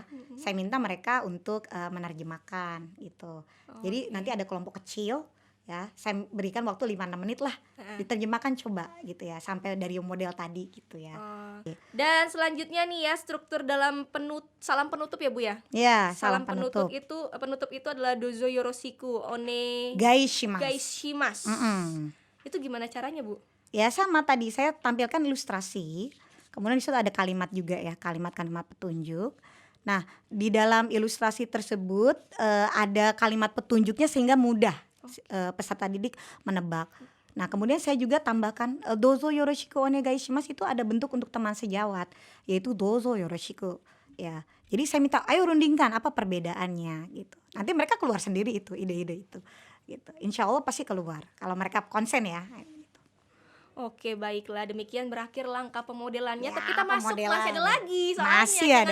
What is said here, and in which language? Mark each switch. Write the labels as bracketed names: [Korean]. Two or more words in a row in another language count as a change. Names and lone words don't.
[Indonesian] Saya minta mereka untuk menerjemahkan gitu. Jadi nanti ada kelompok kecil ya, saya berikan waktu 5-6 menit lah, diterjemahkan coba gitu ya, sampai dari model tadi gitu ya. Dan selanjutnya nih ya, struktur dalam salam penutup ya Bu ya. Ya, Salam penutup itu adalah [Japanese] どうぞよろしくおね gaishimasu. gaishimasu. [Indonesian] Itu gimana caranya Bu? Ya sama tadi saya tampilkan ilustrasi, kemudian di situ ada kalimat juga ya, kalimat-kalimat petunjuk. Nah, di dalam ilustrasi tersebut ada kalimat petunjuknya sehingga mudah peserta didik menebak. Nah, kemudian saya juga tambahkan [Japanese] どうぞよろしくお願いします [Indonesian] itu ada bentuk untuk teman sejawat, yaitu [Japanese] どうぞよろしく [Indonesian] ya. Jadi saya minta ayo rundingkan apa perbedaannya gitu. Nanti mereka keluar sendiri itu ide-ide itu gitu. [Arabic] إن شاء الله [Indonesian] pasti keluar kalau mereka konsen ya. Oke, baiklah, demikian berakhir langkah pemodelannya. Ya, Tapi kita masih pemodelan. ada lagi soalnya. Masih jangan